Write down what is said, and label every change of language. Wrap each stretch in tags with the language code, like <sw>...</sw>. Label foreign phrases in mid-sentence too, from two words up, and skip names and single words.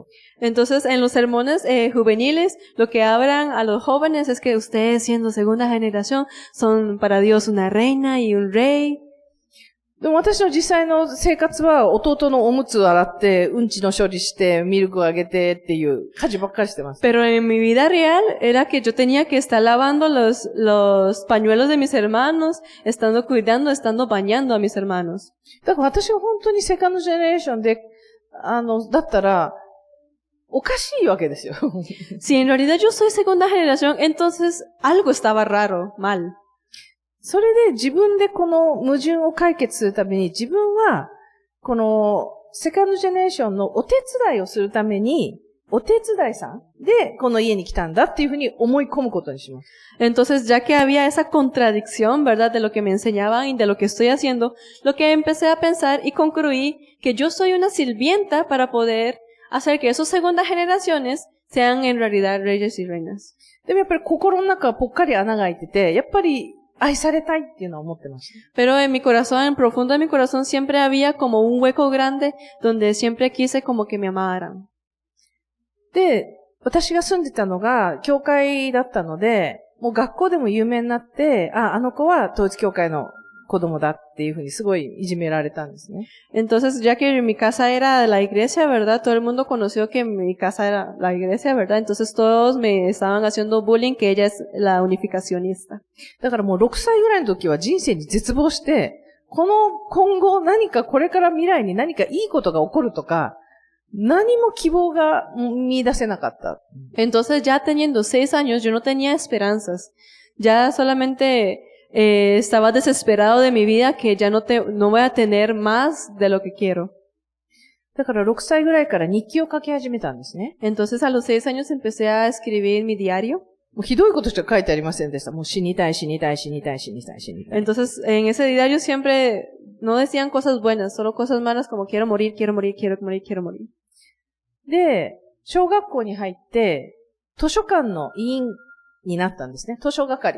<es>Entonces, en los sermones juveniles, lo que hablan a los jóvenes es que ustedes, siendo segunda generación, son para Dios una reina y un rey.</es> <ja>でも私の実際の生活は弟のおむつを洗って、うんちの処理して、ミルクをあげてっていう家事ばっかりしてます。</ja> <es>Pero en mi vida real era que yo tenía que estar lavando los pañuelos de mis hermanos, estando cuidando, estando bañando a mis hermanos.</es> <ja>だから私は本当に</ja> <en>second generation</en> <ja>で、だったら、おかしいわけですよ。</ja> <es>Si en realidad yo soy segunda generación, entonces algo estaba raro, mal.</es> <ja>それで自分でこの矛盾を解決するために自分はこの</ja> <en>second generation</en> <ja>のお手伝いをするためにお手伝いさんでこの家に来たんだっていうふうに思い込むことにします。</ja> <es>Entonces, ya que había esa contradicción, ¿verdad? De lo que me enseñaban y de lo que estoy haciendo, lo que empecé a pensar y concluí que yo soy una sirvienta para poder hacer que esas segundas generaciones sean en realidad reyes y reinas.</es> <ja>でもやっぱり心の中はぽっかり穴が開いてて、やっぱり愛されたいっていうのは思ってました。</ja> <es>Pero en mi corazón, en profundo de mi corazón, siempre había como un hueco grande donde siempre quise como que me amaran.</es> <ja>で、私が住んでたのが教会だったので、もう学校でも有名になって、あの子は統一教会の子供だっていうふうにすごいいじめられたんですね。</ja> <es>Entonces, ya que mi casa era la iglesia, ¿verdad? Todo el mundo conoció que mi casa era la iglesia, ¿verdad? Entonces todos me estaban haciendo bullying, que ella es la unificacionista.</es> <ja>だからもう6歳ぐらいの時は人生に絶望して、今後何かこれから未来に何かいいことが起こるとか、何も希望が見出せなかった。</ja> <es>Entonces, ya teniendo 6 años, yo no tenía esperanzas. Ya solamente estaba desesperado de mi vida que ya no voy a tener más de lo que quiero.</es> <ja>だから6歳ぐらいから日記を書き始めたんですね。</ja> <es>Entonces, a los 6 años empecé a escribir mi diario.</es> <ja>もうひどいことしか書いてありませんでした。もう死にたい、死にたい、死にたい、死にたい、死にたい。</ja> <es>Entonces, en ese diario siempre no decían cosas buenas, solo cosas malas como quiero morir, quiero morir, quiero morir, quiero morir.</es> <ja>で、小学校に入って、図書館の委員になったんですね。図書係。</ja>